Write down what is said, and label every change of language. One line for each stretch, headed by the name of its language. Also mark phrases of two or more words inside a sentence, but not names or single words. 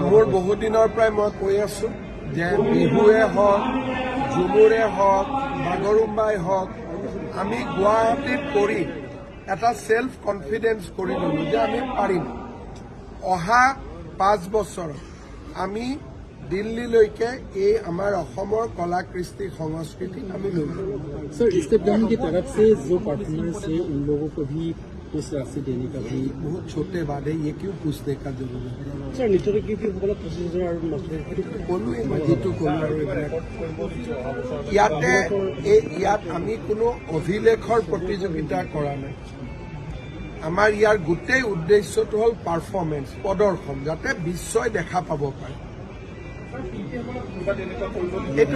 Assamese: মোৰ বহুত দিনৰ পৰাই মই কৈ আছোঁ যে বিহুৱে হওক, ঝুমুৰে হওক, বাগৰুম্বাই হওক, আমি গুৱাহাটীত কৰি এটা
English: self confidence
Assamese: কৰি ল'লোঁ যে আমি পাৰিম। অহা 5 বছৰত আমি दिल्लीলৈকে এই আমাৰ অসমৰ কলা কৃষ্টি সংস্কৃতি আমি লৈ যাম।
Hindi: सर, स्टेट गवर्नमेंट की तरफ से जो पार्टनर्स है उन लोगों को भी कुछ राशि देने का भी बहुत छोटे वादे, ये क्यों पूछने का जरूरत है? सर, निश्चित की
Assamese: সকল প্ৰচেছৰ আৰু ক'লোৱে মই যিটো ক'লো আৰু ইয়াত আমি কোনো অভিলেখৰ প্ৰতিযোগিতা কৰা নাই। আমাৰ ইয়াৰ গোটেই উদ্দেশ্যটো হ'ল পাৰফৰ্মেন্স, প্ৰদৰ্শন, যাতে বিশ্বই দেখা পাব পাৰে।